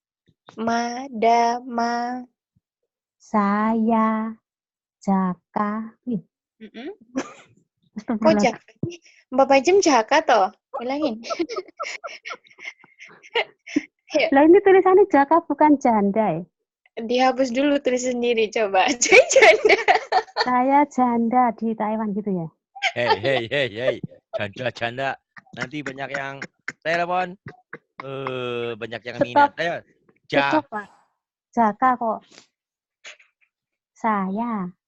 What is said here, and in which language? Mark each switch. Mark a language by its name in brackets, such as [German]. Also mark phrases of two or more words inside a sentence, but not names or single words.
[Indonesian] Madama. Saya jaka. Mm-mm. Kok Astagfirullah. jaka? Bapak Jem jaka toh? Bilangin. Ayo, Lah ini tulisannya jaka bukan janda ya? dihapus dulu tulis sendiri coba. Jadi janda. Saya janda di Taiwan gitu ya? Hei. Janda. Nanti banyak yang telepon. Banyak yang minat. Stop. Ayo. Stop, Pak. Jaka kok. Saya.